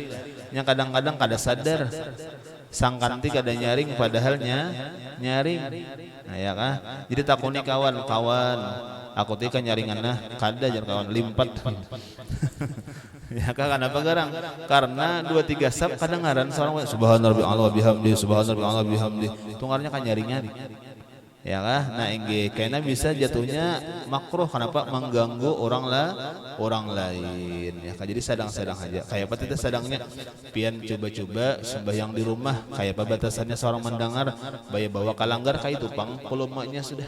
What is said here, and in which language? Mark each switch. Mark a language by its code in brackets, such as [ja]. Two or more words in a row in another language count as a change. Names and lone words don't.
[bjn] Yang kadang-kadang kada sadar. Sangkanti kada nyaring padahalnya nyaring. Nah, ya kah? Jadi takuni kawan-kawan. Aku tika nyaringan nah kada jar kawan limpat. Ya kah kenapa garang? Karena 2-3 sab kadengaran seorang [ar] سبحان الله بحمده سبحان الله بحمده. [bjn] Tungarnya kan nyaringan. Ya kah? Nah, enggih karena bisa jatuhnya makruh kenapa mengganggu orang lain. Ya kah? Jadi sedang-sedang aja. Kayak apa tidak sedangnya pian coba-coba sembahyang di rumah kayak apa batasannya seorang mendengar bawa kalanggar kayak itu pang volumenya sudah.